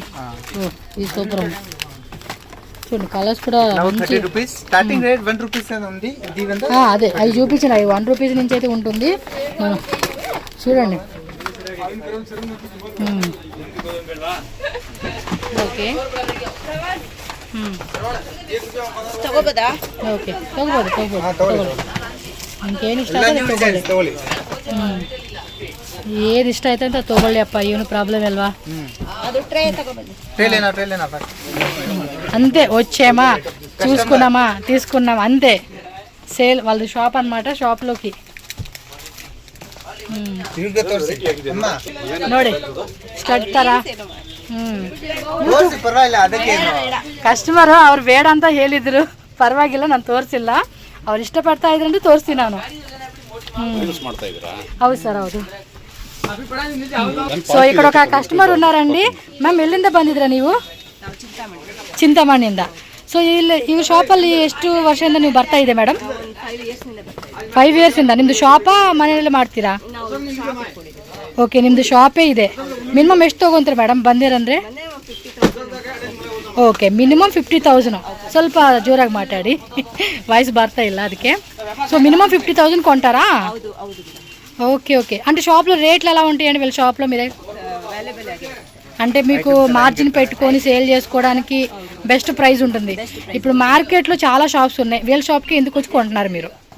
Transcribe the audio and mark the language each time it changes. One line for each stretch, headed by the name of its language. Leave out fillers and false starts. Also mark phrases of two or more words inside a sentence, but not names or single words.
Telugu: ఈ సూపర్ చూడండి కలర్స్ కూడా అదే అవి చూపించిన అవి 1 రూపీస్ నుంచి అయితే ఉంటుంది. చూడండి ఓకే ఓకే తగ్గబోదు ఇంకేನು
Kannada: ಇಷ್ಟ ಆಗುತ್ತೆ ತಗೊಳ್ಳಿ. ಏದು ಇಷ್ಟ ಆಯ್ತು ಅಂತ ತಗೊಳ್ಳಿ ಅಪ್ಪ, ಏನು ಪ್ರಾಬ್ಲಮ್ ಅಲ್ವಾ.
Telugu: అంతే వచ్చామా చూసుకున్నామా తీసుకున్నామా అంతే. సేల్ వాళ్ళది షాప్ అనమాట.
Kannada: షాప్లోకి ನೋಡಿ ಸ್ಟಡ್ ತರ ಕಸ್ಟಮರ್ ಅವ್ರು ಬೇಡ ಅಂತ ಹೇಳಿದ್ರು, ಪರವಾಗಿಲ್ಲ ನಾನು ತೋರಿಸಿಲ್ಲ, ಅವ್ರು ಇಷ್ಟಪಡ್ತಾ ಇದ್ರಂటే ತೋರಿಸ್ತೀನಿ ನಾನು. ಹೌದು ಸರ್ ಹೌದು.
Telugu: ಸೊ ఇక్కడ ఒక కస్టమర్ ఉన్నారండి.
Kannada: ಮ್ಯಾಮ್ ಎಲ್ಲಿಂದ ಬಂದಿದ್ರಾ ನೀವು? ಚಿಂತಾಮಣಿಯಿಂದ. ಸೊ ಇಲ್ಲಿ ಈ ಶಾಪಲ್ಲಿ ಎಷ್ಟು ವರ್ಷದಿಂದ ನೀವು ಬರ್ತಾ ಇದೆ ಮೇಡಮ್? 5 ಇಯರ್ಸಿಂದ. ನಿಮ್ಮದು ಶಾಪಾ ಮನೆಯಲ್ಲೇ ಮಾಡ್ತೀರಾ? ಓಕೆ ನಿಮ್ಮದು ಶಾಪೇ ಇದೆ. ಮಿನಿಮಮ್ ಎಷ್ಟು ತೊಗೊಂತೀರಾ ಮೇಡಮ್ ಬಂದಿರಂದ್ರೆ? ಓಕೆ ಮಿನಿಮಮ್ 50,000. ಸ್ವಲ್ಪ ಜೋರಾಗಿ ಮಾತಾಡಿ, ವಾಯ್ಸ್ ಬರ್ತಾ ಇಲ್ಲ ಅದಕ್ಕೆ.
Telugu: సో మినిమం 50,000 కొంటారా? ఓకే ఓకే. అంటే షాప్లో రేట్లు ఎలా ఉంటాయండి వీళ్ళ షాప్లో? మీరే అంటే మీకు మార్జిన్ పెట్టుకొని సేల్ చేసుకోవడానికి బెస్ట్ ప్రైస్ ఉంటుంది. ఇప్పుడు మార్కెట్లో చాలా షాప్స్ ఉన్నాయి, వీళ్ళ షాప్కి ఎందుకు వచ్చి కొంటున్నారు మీరు?